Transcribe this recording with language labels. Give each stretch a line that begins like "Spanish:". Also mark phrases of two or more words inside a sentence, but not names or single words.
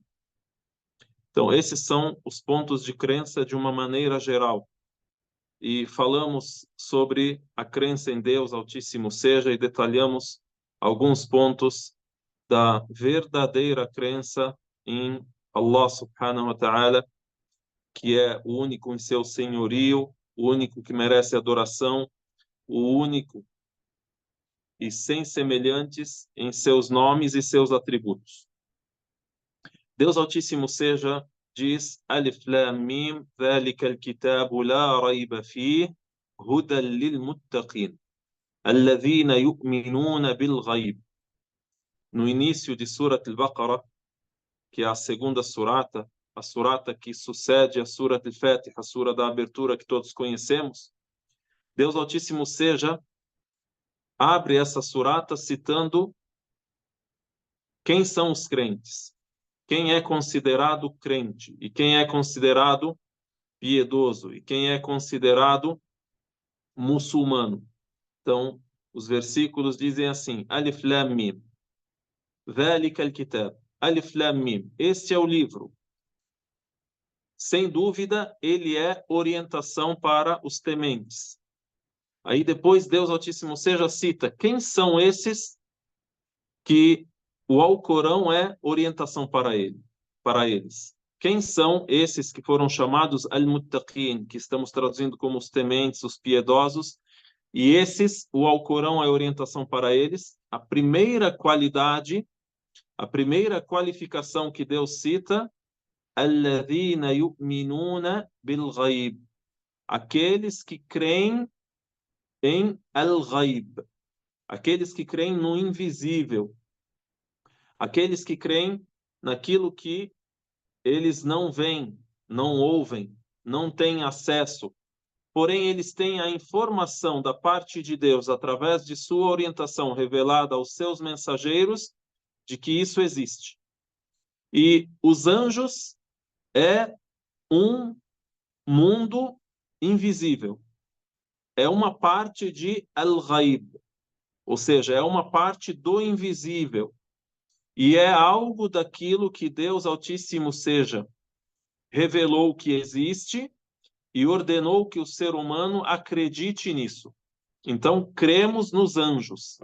Portuguese: Então, esses são os pontos de crença de uma maneira geral. E falamos sobre a crença em Deus Altíssimo seja e detalhamos alguns pontos da verdadeira crença em Allah
Arabic: سبحانه وتعالى,
Portuguese: que é o único em seu senhorio, o único que merece adoração, o único e sem semelhantes em seus nomes e seus atributos. Deus Altíssimo seja diz:
Arabic: الم, ذلك الكتاب لا ريب فيه هدى للمتقين الذين يؤمنون بالغيب.
Portuguese: No início de Surat al-Baqarah, que é a segunda surata, a surata que sucede a Surat al-Fatiha, a sura da abertura que todos conhecemos, Deus Altíssimo seja abre essa surata citando quem são os crentes, quem é considerado crente e quem é considerado piedoso e quem é considerado muçulmano. Então, os versículos dizem assim:
Arabic: الم, ذلك الكتاب.
Portuguese: Alif Lam Mim, este é o livro. Sem dúvida, ele é orientação para os tementes. Aí depois Deus Altíssimo seja cita quem são esses que o Alcorão é orientação para eles. Quem são esses que foram chamados al-muttaqin, que estamos traduzindo como os tementes, os piedosos, e esses, o Alcorão é orientação para eles. A primeira qualidade, a primeira qualificação que Deus cita,
Arabic: الذين يؤمنون بالغيب,
Portuguese: aqueles que creem em al-ghaib, aqueles que creem no invisível, aqueles que creem naquilo que eles não veem, não ouvem, não têm acesso, porém eles têm a informação da parte de Deus através de sua orientação revelada aos seus mensageiros de que isso existe. E os anjos é um mundo invisível. É uma parte de al-ghaib, ou seja, é uma parte do invisível. E é algo daquilo que Deus Altíssimo seja revelou que existe e ordenou que o ser humano acredite nisso. Então, cremos nos anjos.